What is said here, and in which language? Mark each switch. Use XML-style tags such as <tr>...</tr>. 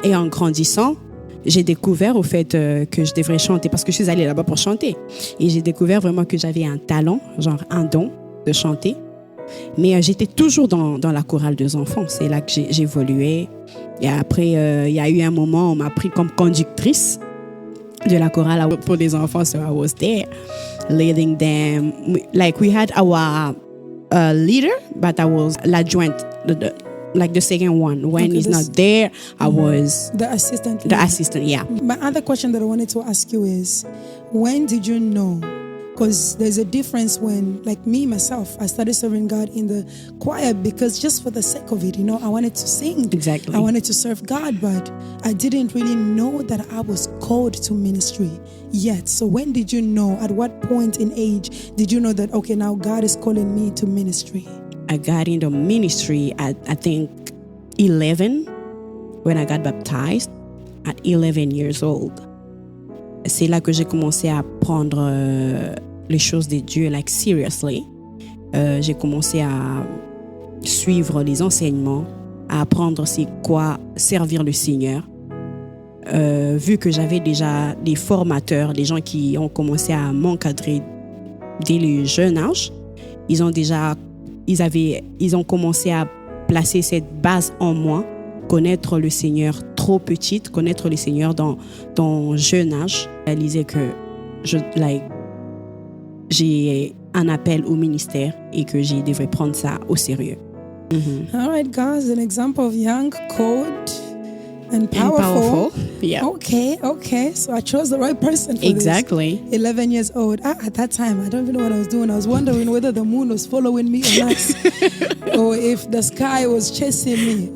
<fr>Et en grandissant, j'ai découvert au fait que je devrais chanter parce que je suis allée là-bas pour chanter. Et j'ai découvert vraiment que j'avais un talent, genre un don de chanter. Mais j'étais toujours dans la chorale des enfants. C'est là que j'évoluais. Et après, il y a eu un moment où on m'a pris comme conductrice de la chorale pour les enfants.</fr> <en>So I was there leading them. Like we had our leader, but I was l'adjointe, like the second one. When he's not there, I was the assistant. The assistant, yeah. My other question that I wanted to ask you is, when did you know? Because there's a difference when, like me, myself, I started serving God in the choir because just for the sake of it, I wanted to sing. Exactly. I wanted to serve God, but I didn't really know that I was called to ministry yet. So when did you know, at what point in age did you know that, okay, now God is calling me to ministry? I got into ministry at, I think, 11, when I got baptized, at 11 years old.</en> <fr>C'est là que j'ai commencé à prendre les choses de Dieu,</fr> <en>like seriously.</en> <fr>J'ai commencé à suivre les enseignements, à apprendre c'est quoi servir le Seigneur. Vu que j'avais déjà des formateurs, des gens qui ont commencé à m'encadrer dès le jeune âge, ils ont commencé à placer cette base en moi, connaître le Seigneur trop petite, connaître le Seigneur dans jeune âge, réaliser que j'ai un appel au ministère et que je devrais prendre ça au sérieux.</fr> <en>All right, guys, an example of young, cold, and powerful. Yeah. Okay. So I chose the right person for Exactly. this. 11 years old. At that time, I don't even know what I was doing. I was wondering whether the moon was following me or not, or if the sky was chasing me,</en>